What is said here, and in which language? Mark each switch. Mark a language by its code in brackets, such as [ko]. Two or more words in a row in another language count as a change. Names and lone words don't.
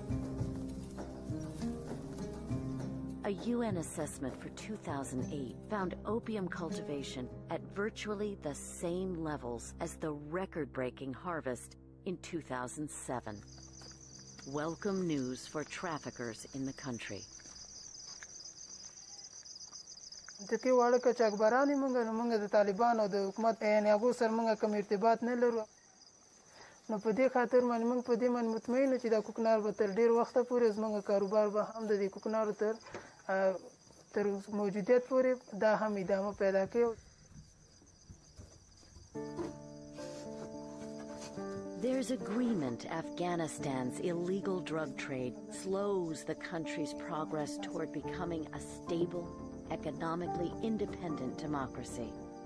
[en] A UN assessment for 2008 found opium cultivation at virtually the same levels as the record-breaking harvest in 2007. Welcome news for traffickers in the country. [ps] دکی واړه کچاکبرانی مونږ د طالبان او د حکومت هغو سره مونږ کوم ارتباط نه لرو نو په دې خاطر باندې مونږ په دې باندې مطمئن چې دا کوکنار به تر ډیر وخته پورې زموږ کاروبار به هم د دې کوکنارو تر موجودیت پورې دا هم ادامه پیدا کوي. [en] There's agreement Afghanistan's illegal drug trade slows the country's progress toward becoming a stable, economically independent democracy.